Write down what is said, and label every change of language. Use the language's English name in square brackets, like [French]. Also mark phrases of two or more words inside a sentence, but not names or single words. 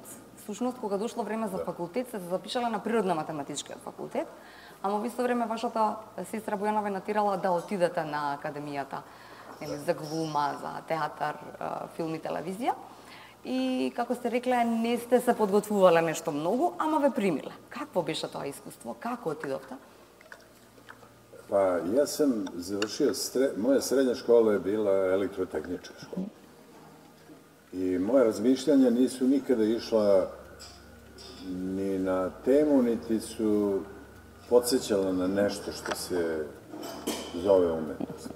[Macedonian] Всушност, кога дошло време за факултет, се запишале на Природно-математичкиот факултет, ама во исто време вашата сестра Бојана ве натирала да отидете на академијата за глума, за театар, филм и телевизија. И, како сте рекле, не сте се подготвувале нешто многу, ама ве примиле. Какво беше тоа искуство? Како отидовте? [Serbian] Pa ja sam završio, moja srednja škola je bila elektrotehnička škola. I moje razmišljanja nisu nikada išla ni na temu, niti su podsjećala na nešto što se zove umetnost.